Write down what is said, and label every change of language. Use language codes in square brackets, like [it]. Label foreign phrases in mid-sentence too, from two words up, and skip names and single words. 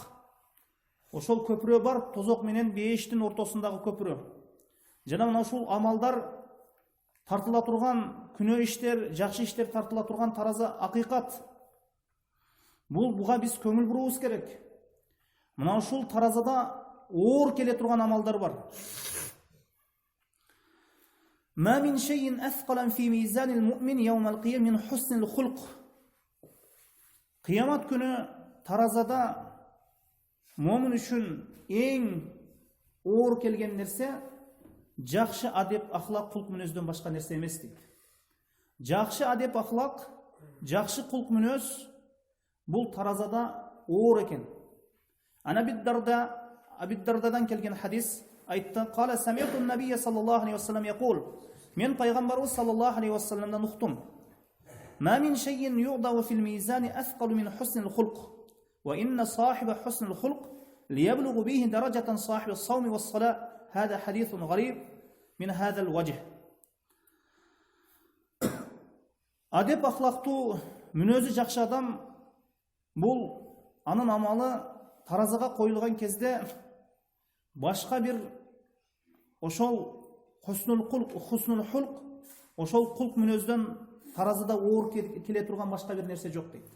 [ky] Ошол көпүрө бар, тозок менен бейиштин ортосундагы көпүрө. Жана мына ушул амалдар тартыла турган күнөө иштер, жакшы иштер тартыла турган тараза акыйкат. Буга биз көңүл буруубуз керек. Мына ушул таразада оор келе турган амалдар бар. [ar] ما من شيء أثقل في ميزان المؤمن يوم القيامة من حسن الخلق. [ky] Кыямат күнү таразада момин үчүн эң оор келген нерсе жакшы адеп ахлак кулк мүнөздөн башка нерсе эмес дейт. Жакшы адеп ахлак, жакшы кулк мүнөз бул таразада оор экен. Абид-Дардадан келген хадис айтты: [ar] "قال سمعت النبي صلى الله عليه وسلم يقول". [ky] Мен пайгамбарыбыз [ar] صلى الله عليه وسلم [ky] уктум. [ar] "ما من شيء يوضع في الميزان أثقل من حسن الخلق وإن صاحب حسن الخلق ليبلغ به درجة صاحب الصوم والصلاة". هذا حديث غريب من هذا الوجه. [ky] Адеп ахлактуу мүнөзү жакшы адам бул анын амалы таразага коюлган кезде башка бир ошол [ar] حسن الخلق, [ky] ошол кулк мүнөздөн таразада оор келе турган башка бир нерсе жок дейт.